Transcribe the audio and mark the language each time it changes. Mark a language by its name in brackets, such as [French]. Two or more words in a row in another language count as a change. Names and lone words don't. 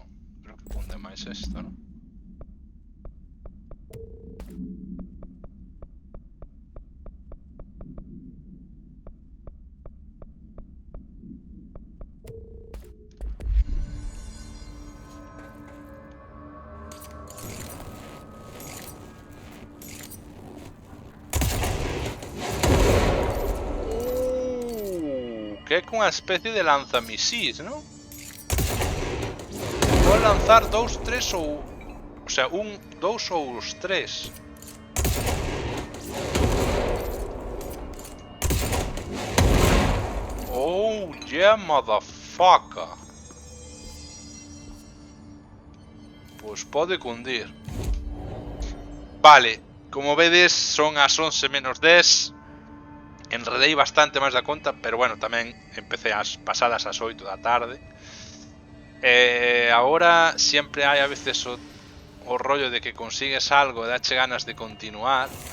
[Galician] Creo que funde máis esto, ¿no? Que é cunha especie de lanzamisís, ¿no? Pode lanzar 2, 3 ou... O sea, 1, 2 ou os 3. [English] Oh, yeah, motherfucker. [Galician] Pois pode cundir. Vale, como vedes, son as 11 menos 10. Enredei bastante máis da conta, pero bueno, tamén empecé as pasadas as 8 da tarde. Agora sempre hai a veces o rollo de que consigues algo e dache ganas de continuar.